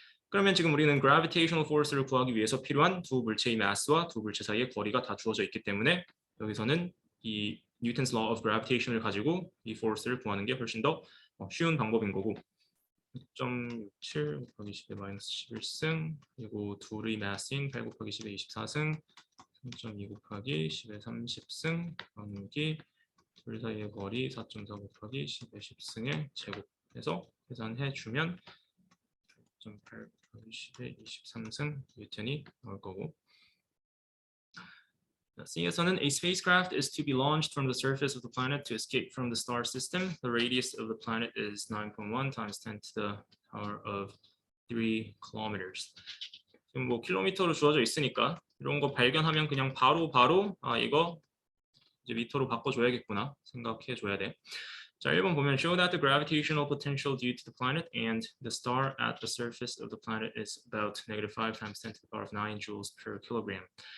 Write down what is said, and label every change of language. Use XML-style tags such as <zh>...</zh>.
<ko>그러면 지금 우리는 gravitational force를 구하기 위해서 필요한 두 물체의 mass와 두 물체 사이의 거리가 다 주어져 있기 때문에 여기서는 이 Newton's law of gravitation을 가지고 이 force를 구하는 게 훨씬 더 쉬운 방법인 거고 6.67 곱하기 10의 마이너스 11승 그리고 둘의 mass인 8 곱하기 10의 24승 3.2 곱하기 10의 30승 나누기 둘 사이의 거리 4.4 곱하기 10의 10승의 제곱해서 계산해주면 8 곱하기 10의 23승 뉴턴이 나올 거고 C에서는</ko> <en>a spacecraft is to be launched from the surface of the planet to escape from the star system. The radius of the planet is 9.1 times 10 to the power of 3 kilometers.</en> <ko>지금 뭐 킬로미터로 주어져 있으니까 이런 거 발견하면 그냥 바로 이거 이제 미터로 바꿔줘야겠구나 생각해줘야 돼. 자, 1번 보면</ko> <en>show that the gravitational potential due to the planet and the star at the surface of the planet is about -5 times 10 to the power of 9 joules per kilogram.</en>